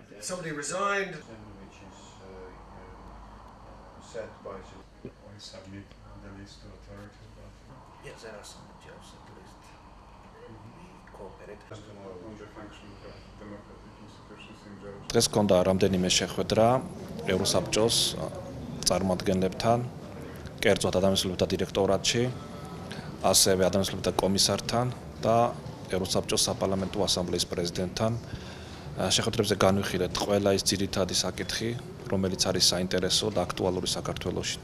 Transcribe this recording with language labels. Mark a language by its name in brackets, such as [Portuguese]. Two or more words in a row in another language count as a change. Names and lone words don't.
[English] Yes. Somebody resigned. Which is set by the. I submit the list to authority, but Yes, there are some jobs at least. We cooperate. on the functioning of democratic institutions in Georgia. [Georgian] დღეს გქონდა რამდენიმე შეხვედრა ევროსაბჭოს წარმომადგენლებთან, კერძოდ ადამიანთა დირექტორატში, ასევე ადამიანთა კომისართან და ევროსაბჭოს საპარლამენტო ასამბლეის პრეზიდენტთან. შეხვედრებზე განვიხილეთ ყველა ის ძირითადი საკითხი, რომელიც არის საინტერესო და აქტუალური საქართველოში.